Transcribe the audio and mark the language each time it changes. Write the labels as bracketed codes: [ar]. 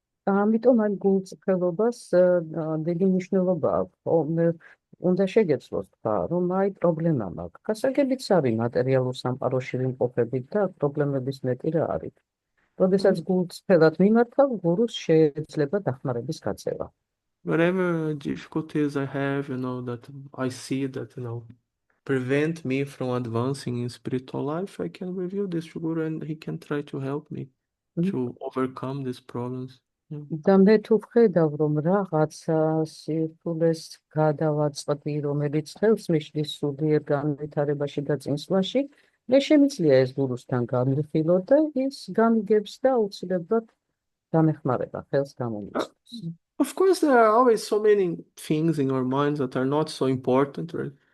[ka] ამიტომ ამ გულწრფელობას დიდი მნიშვნელობა აქვს. უნდა შეგეცლოს თქვა, რომ აი პრობლემა მაქვს. გასაგებიც არის მატერიალურ სამყაროში ვიმყოფებით და პრობლემების მეტი რა არის. როდესაც გულწრფელად მიმართავ, გურუს შეიძლება დახმარების გაწევა. [en] Whatever difficulties I have, that I see that, prevent me from advancing in spiritual life, I can review this to Guru and he can try to help me to overcome these problems. [ka] და მე თუ ვხედავ, რომ რაღაცა სირთულეს გადავაწყდი, რომელიც ხელს მიშლის სულიერ განვითარებაში და წინსვლაში, მე შემიძლია ეს გურუსთან გამიხილო და ის გამიგებს და აუცილებლად დამეხმარება, ხელს გამომიწვევს. [en] Of course, there are always so many things in our minds that are not so important, right?